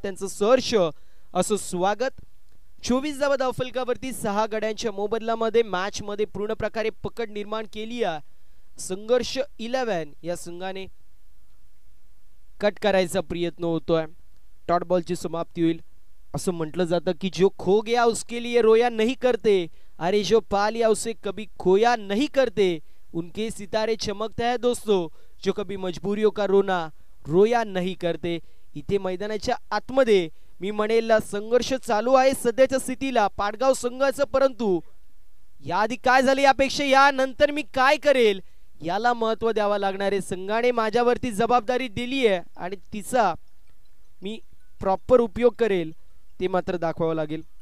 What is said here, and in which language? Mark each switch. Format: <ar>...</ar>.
<mr>त्यांचं सहर्ष असं स्वागत. 24 धावा धावफलकावरती 6 गड्यांच्या मोबदल्यामध्ये मॅच मध्ये पूर्ण प्रकारे पकड निर्माण केली आहे. संघर्ष 11 या संघाने कट करायचा प्रयत्न होतोय. डॉट बॉलची समाप्ती होईल. असं म्हटलं जातं की</mr> <hi>जो खो गया उसके लिए रोया नहीं करते, अरे जो पा लिया उसे कभी खोया नहीं करते. उनके सितारे चमकते हैं दोस्तों, जो कभी मजबूरियों का रोना रोया नहीं करते.</hi> <mr>इथे मैदानाच्या आतमध्ये मी म्हणेल संघर्ष चालू आहे सध्याच्या स्थितीला पाटगाव संघाचा. परंतु याआधी काय झाले यापेक्षा यानंतर मी काय करेल याला महत्व द्यावा लागणार आहे. संघाने माझ्यावरती जबाबदारी दिली आहे आणि तिचा मी प्रॉपर उपयोग करेल ते मात्र दाखवावं लागेल.</mr>